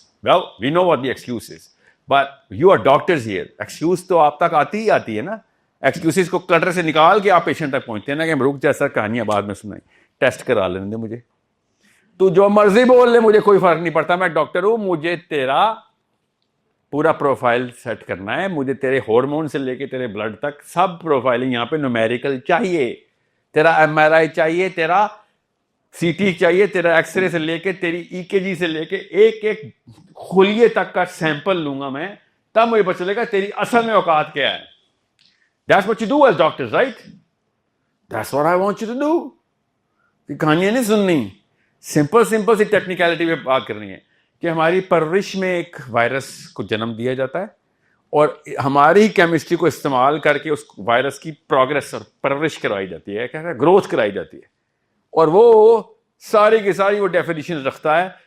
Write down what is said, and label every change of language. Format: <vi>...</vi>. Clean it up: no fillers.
<en>well we know what the excuse is but you are doctors here.</en> <ur>excuse تو آپ تک آتی ہی آتی ہے نا. ایکسکیوزز کو کلٹر سے نکال کے آپ پیشنٹ تک پہنچتے ہیں نا کہ رک جیسا کہانیاں بعد میں سنائیں, ٹیسٹ کرا لینے دے مجھے, تو جو مرضی بول لے مجھے کوئی فرق نہیں پڑتا, میں ڈاکٹر ہوں, مجھے تیرا پورا پروفائل سیٹ کرنا ہے, مجھے تیرے ہارمون سے لے کے تیرے بلڈ تک سب پروفائلنگ یہاں پہ نومیریکل چاہیے, تیرا ایم آر آئی چاہیے, تیرا سی ٹی چاہیے, تیرا ایکس رے سے لے کے تیری ای کے جی سے لے کے ایک ایک خلیے تک کا سیمپل لوں گا میں, تب مجھے پتہ چلے گا تیری اصل میں اوقات کیا ہے.</ur> <en>That's what you do as doctors, right? That's what I want you to do.</en> <ur>کہانیاں نہیں سننی, سمپل سی ٹیکنیکلٹی پہ بات کرنی ہے کہ ہماری پرورش میں ایک وائرس کو جنم دیا جاتا ہے اور ہماری کیمسٹری کو استعمال کر کے اس وائرس کی پروگرس اور پرورش کروائی جاتی ہے, کیا ہے گروتھ کرائی جاتی ہے, اور وہ ساری کی ساری وہ ڈیفینیشن رکھتا ہے</ur>